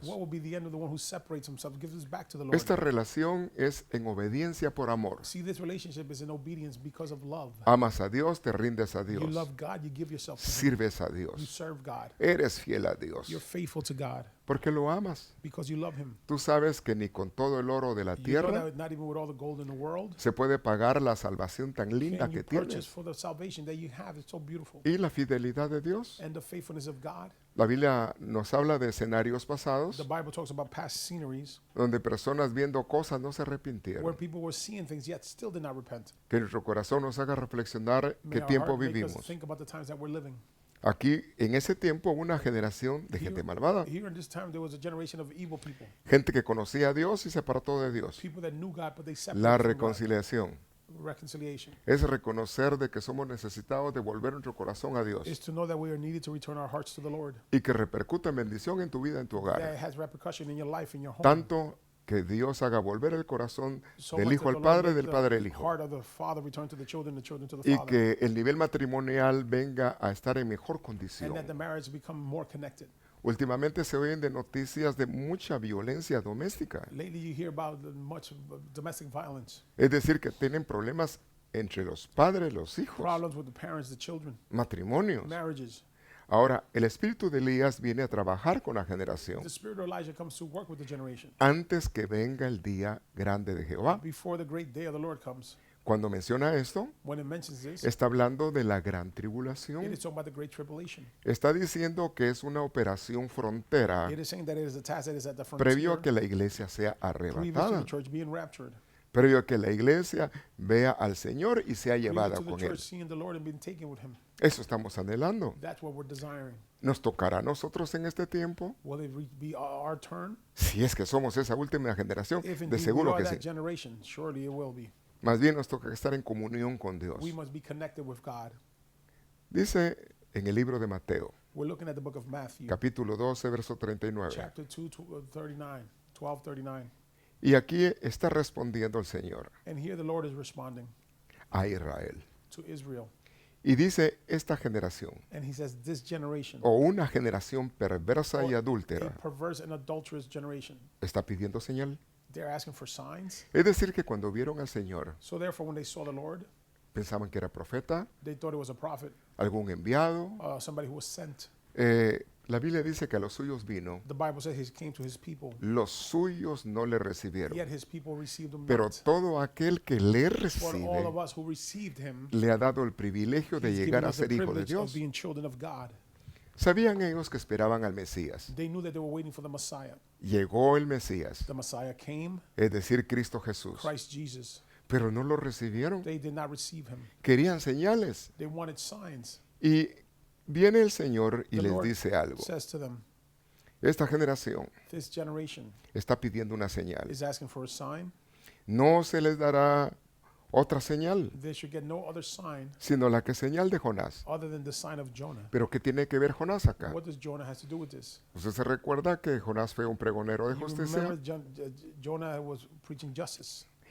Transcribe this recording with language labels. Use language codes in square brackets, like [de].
[en] What will be the end of the one who separates himself, gives his back to the Lord? [es] Esta relación es en obediencia por amor. [en] See, this relationship is in obedience because of love. [es] Amas a Dios, te rindes a [en] You [es] Dios, [en] love God, you give yourself to Him. [es] sirves a [en] You [es] Dios, [en] serve God. [es] eres fiel a Dios, [en] You're faithful to God [es] porque lo amas. [en] because you love Him. [es] Tú sabes que ni con todo el oro de la [en] You know [es] tierra [en] that not even with all the gold in the world [es] se puede pagar la salvación tan linda [en] can you [es] que [en] purchase [es] tienes. [en] for the salvation that you have. It's so beautiful. [es] Y la fidelidad de Dios. [en] And the faithfulness of God. [es] La Biblia nos habla de escenarios pasados [en] The Bible talks about past sceneries [es] donde personas viendo cosas no se [en] where [es] arrepintieron. [en] people were seeing things yet still did not repent. [es] Que nuestro corazón nos haga reflexionar [en] May [es] qué [en] our [es] tiempo [en] heart make us [es] vivimos. [en] think about the times that we're living. [es] Aquí, en ese tiempo, hubo una generación de gente malvada. [en] Here in this time there was a generation of evil people. [es] Gente que conocía a Dios y se apartó de Dios. [en] People that knew God but they [es] La [en] separated from God. [es] reconciliación [en] Reconciliation [es] es reconocer de que somos necesitados de volver nuestro corazón a Dios [en] is to know that we are needed to return our hearts to the Lord. [es] y que repercuta en bendición en tu vida, en tu [en] That [es] hogar. [en] has repercussion in your life, in your home. [es] Tanto que Dios haga volver el corazón [en] So [es] del [en] much [es] hijo [en] that [es] al [en] the Lord [es] padre, [en] make [es] del [en] the [es] padre al hijo. [en] heart of the father return to the children to the [es] Y [en] father. [es] que el nivel matrimonial venga a estar en mejor [en] And [es] condición. [en] that the marriage become more connected. [es] Últimamente se oyen de noticias de mucha violencia doméstica. [en] Lately you hear about much domestic violence, [es] Es decir, que tienen problemas entre los padres, los hijos, [en] problems with the parents, the children, [es] matrimonios. [en] marriages. [es] Ahora, el espíritu de Elías viene a trabajar con la generación [en] The spirit of Elijah comes to work with the generation [es] antes que venga el día grande de Jehová. [en] before the great day of the Lord comes. [es] Cuando menciona esto, [en] When it mentions this, [es] está hablando de la gran [en] it [es] tribulación. [en] is talking about the great tribulation. [es] Está diciendo que es una operación frontera [en] It is saying that it is a task that is at the [es] previo a que la iglesia sea [en] previous to [es] arrebatada, [en] the church being raptured, [es] previo a que la iglesia vea al Señor y sea [en] previous [es] llevada [en] to the [es] con [en] church [es] Él. [en] seeing the Lord and being taken with Him. [es] Eso estamos anhelando. [en] That's what we're desiring. [es] ¿Nos tocará a nosotros en este tiempo? [en] Will it be our turn? [es] Si es que somos esa última generación, [en] If [es] de [en] indeed we [es] seguro [en] are [es] que [en] that [es] sí. [en] generation, surely it will be. [es] Más bien nos toca estar en comunión con Dios. [en] We must be connected with God. [es] Dice en el libro de Mateo, [en] We're looking at the book of Matthew, [es] capítulo 12, verso 39. [en] chapter 2, 39, 12:39. [es] Y aquí está respondiendo el Señor [en] And here the Lord is responding [es] a Israel. [en] to Israel. [es] Y dice esta generación, [en] And he says, this generation, [es] o una generación perversa y [en] a [es] adúltera, [en] perverse and adulterous generation, [es] está pidiendo señal. [en] they're asking for signs. [es] Es decir, que cuando vieron al Señor, [en] So therefore, when they saw the Lord, [es] pensaban que era profeta, [en] they thought it was a prophet, [es] algún enviado. [en] somebody who was sent. [es] La Biblia dice que a los suyos vino, [en] The Bible says he came to his people, [es] los suyos no le recibieron. [en] yet his people received him [es] Pero [en] not. [es] todo aquel que le [en] But all [es] recibe, [en] of us who received him, [es] le ha dado el privilegio de [en] he's [es] llegar [en] a [es] us the [en] ser hijo de [es] privilege of [en] Dios. [es] being children of God. [en] Sabían ellos que esperaban al Mesías. [es] They knew that they were waiting for the Messiah. [en] Llegó el Mesías, [es] The Messiah came, [en] es decir, Cristo Jesús. [es] Christ Jesus. [en] Pero no lo recibieron. [es] They did not receive him. [en] Querían señales. [es] They wanted signs. [en] Y viene el Señor y [es] The [en] les [es] Lord [en] dice algo. [es] says to them, [en] Esta generación [es] this generation [en] está pidiendo una señal. [es] is asking for a sign. [en] No se les dará otra señal, [es] They should get no other sign [en] sino la que señal de Jonás. [es] other than the sign of Jonah. [en] Pero ¿qué tiene que ver Jonás acá? [es] What does Jonah has to do with this? [en] Usted se recuerda que Jonás fue un pregonero de [es] You [en] justicia [es] remember Jonah was preaching justice.